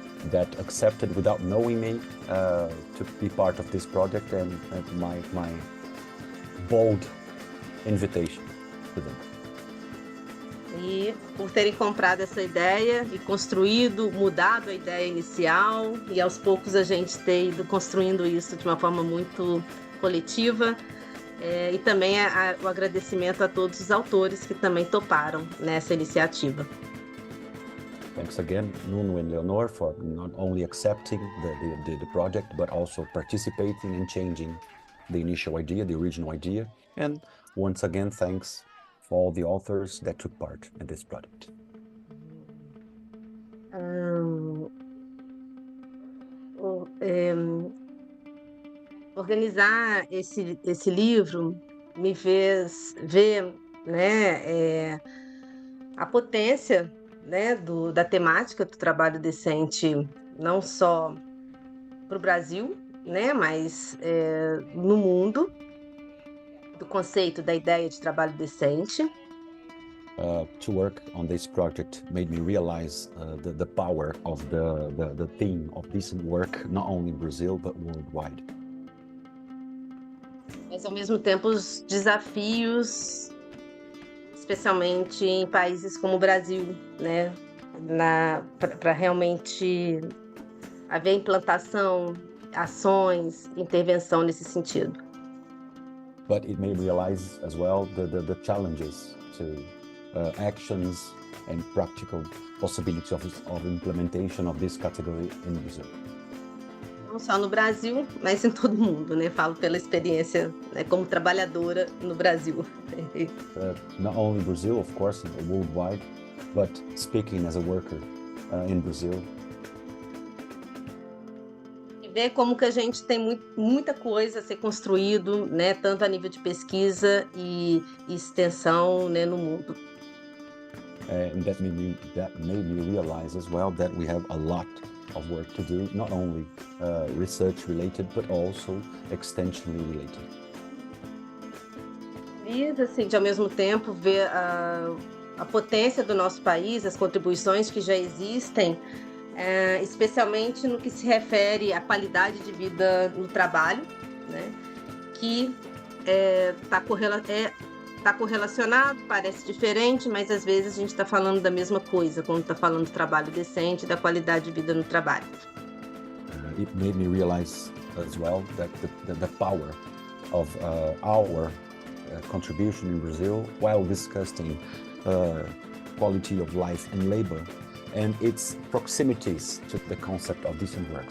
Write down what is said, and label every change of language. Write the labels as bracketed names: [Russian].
[English] That accepted without knowing me to be part of this project, and my bold invitation to them. [Portuguese] E por terem comprado essa ideia e construído, mudado a ideia inicial, e aos poucos a gente ter ido construindo isso de uma forma muito coletiva. E também o agradecimento a todos os autores que também toparam nessa iniciativa. [English] Thanks again, Nuno and Leonor, for not only accepting the project, but also participating and changing the initial idea, the original idea. And once again, thanks for all the authors that took part in this project. [Portuguese] Organizar esse livro me fez ver, né, a potência, né, da temática do trabalho decente, não só para o Brasil, né, mas no mundo, do conceito da ideia de trabalho decente. [English] To work on this project made me realize the power of the theme of decent work, not only in Brazil but worldwide. [Portuguese] Mas ao mesmo tempo os desafios, especialmente em países como o Brasil, né, para realmente haver implantação, ações, intervenção nesse sentido. [English] But it made me realize as well the challenges to actions and practical possibilities of implementation of this category in Brazil. [Portuguese] Não só no Brasil, mas em todo o mundo, né? Falo pela experiência, né, como trabalhadora no Brasil. [English] Not only Brazil, of course, worldwide, but speaking as a worker in Brazil. [Portuguese] E ver como que a gente tem muita coisa a ser construído, né? Tanto a nível de pesquisa e extensão, né, no mundo. [English] And that made me realize as well that we have a lot of work to do, not only research related, but also extensionally related. [Portuguese] E assim, de ao mesmo tempo ver a potência do nosso país, as contribuições que já existem, especialmente no que se refere à qualidade de vida no trabalho, né, que está correlacionado, parece diferente, mas às vezes a gente está falando da mesma coisa quando está falando do trabalho decente e da qualidade de vida no trabalho. [English] it made me realize as well that the power of our contribution in Brazil while discussing quality of life and labor and its proximities to the concept of decent work.